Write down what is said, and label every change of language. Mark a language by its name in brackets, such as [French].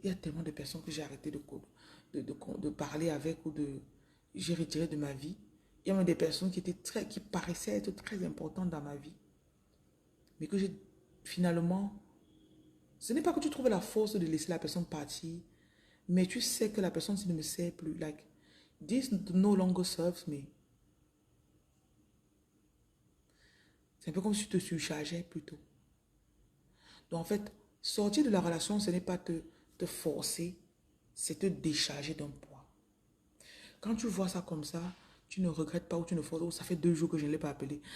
[French] Il y a tellement de personnes que j'ai arrêté de parler avec ou de... J'ai retiré de ma vie. Il y a même des personnes qui paraissaient être très importantes dans ma vie. Mais que j'ai finalement... Ce n'est pas que tu trouves la force de laisser la personne partir, mais tu sais que la personne ne me sert plus. [English] Like, this no longer serves me. [French] C'est un peu comme si tu te surchargeais plutôt. Donc en fait, sortir de la relation, ce n'est pas te forcer, c'est te décharger d'un poids. Quand tu vois ça comme ça, tu ne regrettes pas ou tu ne forces. Oh, ça fait 2 jours que je ne l'ai pas appelé.